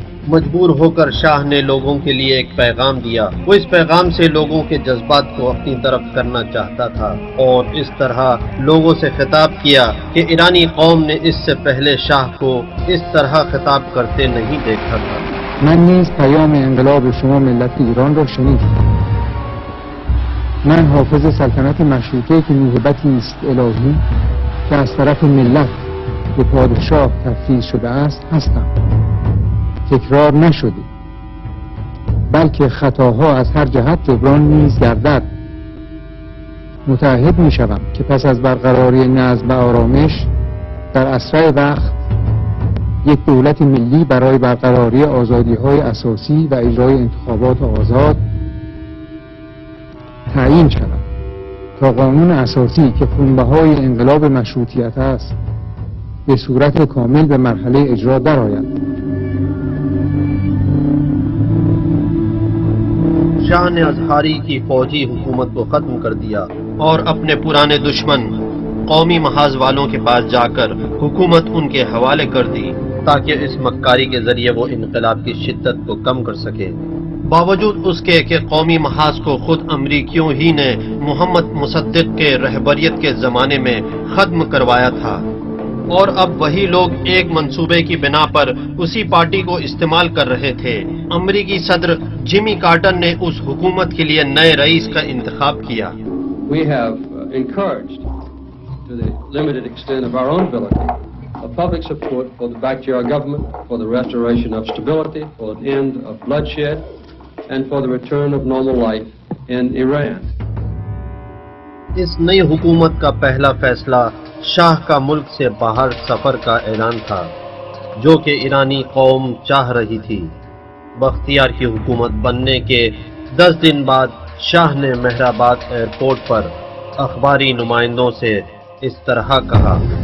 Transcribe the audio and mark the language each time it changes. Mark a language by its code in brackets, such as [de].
[ur] مجبور ہو کر شاہ نے لوگوں کے لیے ایک پیغام دیا۔ وہ اس پیغام سے لوگوں کے جذبات کو اپنی طرف کرنا چاہتا تھا اور اس طرح لوگوں سے خطاب کیا کہ ایرانی قوم نے اس سے پہلے شاہ کو اس طرح خطاب کرتے نہیں دیکھا تھا۔ [fa] من نیز پیام انقلاب شما ملت ایران را شنیدم. من حافظ سلطنت مشروطه که موهبتی است الهی که از طرف ملت به پادشاه تفویض شده است هستم. تکرار نشده بلکه خطاها از هر جهت جبران نیز گردد. متعهد می شوم که پس از برقراری نظم و آرامش در اسرع وقت یک دولت ملی برای برقراری آزادی‌های اساسی و اجرای انتخابات آزاد تعیین شود تا قانون اساسی که خونبهای انقلاب مشروطیت است به صورت کامل به مرحله اجرا درآید. [ur] شاہ نے ازہاری کی فوجی حکومت کو ختم کر دیا اور اپنے پرانے دشمن قومی محاذ والوں کے پاس جا کر حکومت ان کے حوالے کر دی تاکہ اس مکاری کے ذریعے وہ انقلاب کی شدت کو کم کر سکے۔ باوجود اس کے کہ قومی محاذ کو خود امریکیوں ہی نے محمد مصدق کے رہبریت کے زمانے میں ختم کروایا تھا، اور اب وہی لوگ ایک منصوبے کی بنا پر اسی پارٹی کو استعمال کر رہے تھے۔ امریکی صدر جمی کارٹر نے اس حکومت کے لیے نئے رئیس کا انتخاب کیا۔ [en] We have encouraged, to the limited extent of our own ability, a public support for the Bakhtiar government, for the restoration of stability, for an end of bloodshed, and for the return of normal life in Iran. [ur] اس نئی حکومت کا پہلا فیصلہ شاہ کا ملک سے باہر سفر کا اعلان تھا، جو کہ ایرانی قوم چاہ رہی تھی۔ بختیار کی حکومت بننے کے 10 دن بعد شاہ نے مہرآباد ایئرپورٹ پر اخباری نمائندوں سے اس طرح کہا: